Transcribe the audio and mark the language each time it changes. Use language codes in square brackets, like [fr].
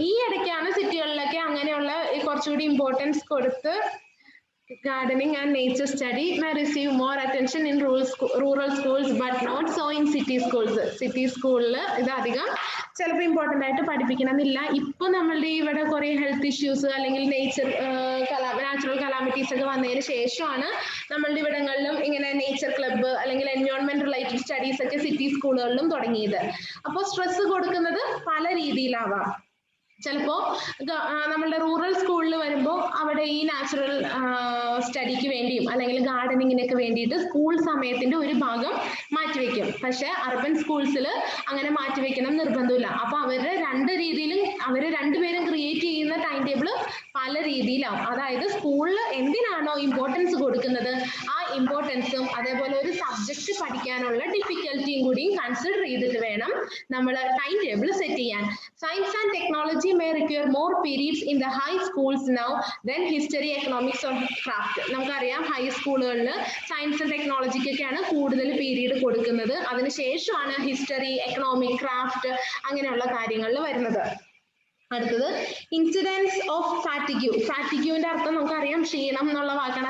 [ml] ഈ ഇടയ്ക്കാണ് സിറ്റികളിലൊക്കെ അങ്ങനെയുള്ള കുറച്ചുകൂടി ഇമ്പോർട്ടൻസ് കൊടുത്ത് [en] gardening and nature study may receive more attention in rural schools but not so in city schools. [ml] City school ഇത് അധികം ചിലപ്പോൾ ഇമ്പോർട്ടൻ്റ് ആയിട്ട് പഠിപ്പിക്കണമെന്നില്ല. ഇപ്പൊ നമ്മളുടെ ഇവിടെ കുറെ ഹെൽത്ത് ഇഷ്യൂസ് അല്ലെങ്കിൽ നാച്ചുറൽ കലാമിറ്റീസ് ഒക്കെ വന്നതിന് ശേഷമാണ് നമ്മളുടെ ഇവിടങ്ങളിലും ഇങ്ങനെ നേച്ചർ ക്ലബ്ബ് അല്ലെങ്കിൽ എൻവയോൺമെന്റ് റിലേറ്റഡ് സ്റ്റഡീസ് ഒക്കെ സിറ്റി സ്കൂളുകളിലും തുടങ്ങിയത്. അപ്പോൾ സ്ട്രെസ് കൊടുക്കുന്നത് പല രീതിയിലാവാം. ചിലപ്പോ നമ്മളുടെ റൂറൽ സ്കൂളിൽ വരുമ്പോൾ അവിടെ ഈ നാച്ചുറൽ സ്റ്റഡിക്ക് വേണ്ടിയും അല്ലെങ്കിൽ ഗാർഡനിങ്ങിനൊക്കെ വേണ്ടിയിട്ട് സ്കൂൾ സമയത്തിന്റെ ഒരു ഭാഗം മാറ്റിവെക്കും. പക്ഷെ അർബൻ സ്കൂൾസിൽ അങ്ങനെ മാറ്റിവെക്കണം നിർബന്ധമില്ല. അപ്പൊ അവരുടെ രണ്ട് രീതിയിലും അവര് രണ്ടുപേരും ക്രിയേറ്റ് ചെയ്യുന്ന ടൈം ടേബിൾ പല രീതിയിലാവും. അതായത് സ്കൂളിൽ എന്തിനാണോ ഇമ്പോർട്ടൻസ് കൊടുക്കുന്നത് ആ ഇമ്പോർട്ടൻസും അതേപോലെ ഒരു സബ്ജക്ട് പഠിക്കാനുള്ള ഡിഫിക്കൽറ്റിയും കൂടിയും കൺസിഡർ ചെയ്തിട്ട് വേണം നമ്മൾ ടൈം ടേബിൾ സെറ്റ് ചെയ്യാൻ. [en] Science and technology may require more periods in the high schools now than history, economics or craft. [ml] നമുക്കറിയാം ഹൈ സ്കൂളുകളിൽ സയൻസ് ആൻഡ് ടെക്നോളജിക്കൊക്കെയാണ് കൂടുതൽ പീരീഡ് കൊടുക്കുന്നത്. അതിനുശേഷമാണ് ഹിസ്റ്ററി, എക്കണോമിക്, ക്രാഫ്റ്റ് അങ്ങനെയുള്ള കാര്യങ്ങളിൽ വരുന്നത്. അടുത്തത് ഇൻസിഡൻസ് ഓഫ് ഫാറ്റിഗ്യൂ. ഫാറ്റിഗ്യൂവിന്റെ അർത്ഥം നമുക്കറിയാം ക്ഷീണം എന്നുള്ള വാക്കാണ്.